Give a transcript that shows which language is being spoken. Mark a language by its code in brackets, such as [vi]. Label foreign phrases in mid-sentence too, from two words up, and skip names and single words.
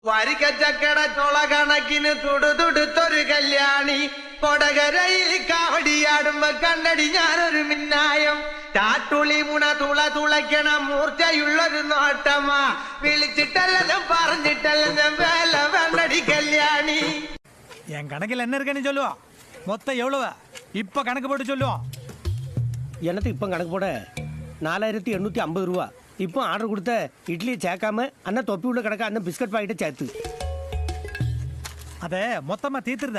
[ml] വരിക ചക്കട ചൊള കണക്കിന് തുടുതുടുത്തൊരു കല്യാണി കൊടകരയിൽ കാവടിയാടുമ്പോ കണ്ടടി ഞാനൊരു മിന്നായം ചാട്ടുളി മുണ തുള തുളയ്ക്കണ മൂർച്ചയുള്ളൊരു നോട്ടമാ വിളിച്ചിട്ടല്ലെന്നും പറഞ്ഞിട്ടല്ലെന്നും വേല വേണ്ടടി കല്യാണി. [ta] என் கணக்கில் என்ன இருக்குன்னு சொல்லுவோம். மொத்தம் எவ்வளவு இப்ப கணக்கு போட்டு சொல்லுவோம். எனக்கு இப்போ கணக்கு போட 4850 ரூபா. இப்போ ஆர்டர் கொடுத்த இட்லியை சேர்க்காம அண்ணன் தொப்பி உள்ள கிடக்க அண்ணன் பிஸ்கட் பாக்கெட்டை சேர்த்து அதை மொத்தமா தீர்த்துருத.